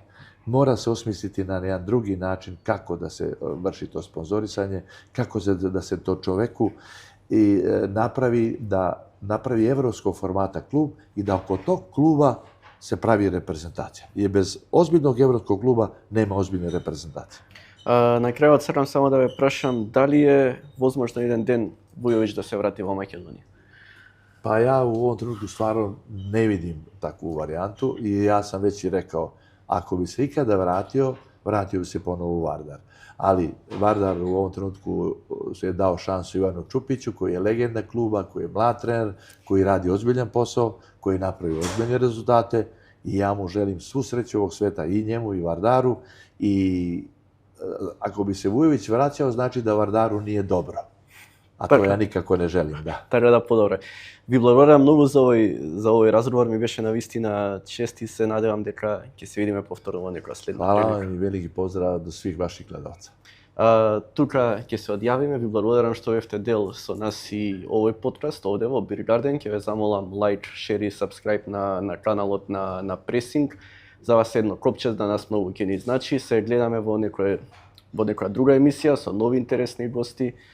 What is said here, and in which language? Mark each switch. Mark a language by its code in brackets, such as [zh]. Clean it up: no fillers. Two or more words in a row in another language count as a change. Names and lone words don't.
[sr] Mora se osmisliti na jedan drugi način kako da se vrši to sponzorisanje, kako da se to čoveku i napravi evropskog formata klub i da oko tog kluba se pravi reprezentacija. Jer bez ozbiljnog evropskog kluba nema ozbiljne reprezentacije. [mk] На крајот сакам само да ве прашам дали е возможно еден ден Vujović да се врати во Македонија? [sr] Pa ja u ovom trenutku stvarno ne vidim takvu varijantu i ja sam već i rekao, ako bi se ikada vratio bi se ponovo u Vardar. Ali Vardar u ovom trenutku se je dao šansu Ivanu Čupiću, koji je legenda kluba, koji je mlad trener, koji radi ozbiljan posao, koji napravi ozbiljne rezultate i ja mu želim svu sreću ovog sveta i njemu i Vardaru i ako bi se Vujović vraćao, znači da Vardaru nije dobro. A to ja nikako ne želim, da. [mk] Така да подобре. Ви благодарам многу за овој разговор, ми беше навистина чест и се надевам дека ќе се видиме повторно во некоја следна прилика. прилика. [sr] Hvala vam i veliki pozdrav do svih vaših gledalca. [mk] Тука ќе се одјавиме, ви благодарам што бевте дел со нас и овој подкаст овде во Beer Garden. Ќе ве замолам [en] like, share [mk] и сабскрајб на каналот на Пресинг. За вас едно копче да нас многу ќе ни значи. Се гледаме во некоја друга емисија со нови интересни гости.